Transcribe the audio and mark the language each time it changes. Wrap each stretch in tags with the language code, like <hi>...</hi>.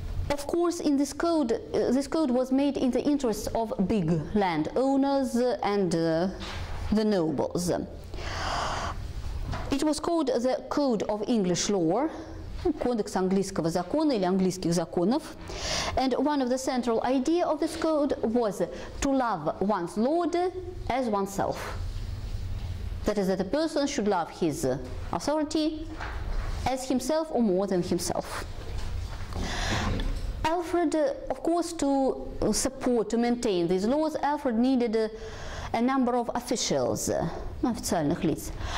<en>Of course, in this code was made in the interests of big landowners and the nobles. It was called the Code of English Law,</en> <ru>кодекс английского закона или английских законов.</ru> <en>And one of the central idea of this code was to love one's lord as oneself. That is, that a person should love his authority as himself or more than himself. Alfred, of course, to support, to maintain these laws, Alfred needed a number of officials,</en> <ru>официальных лиц.</ru>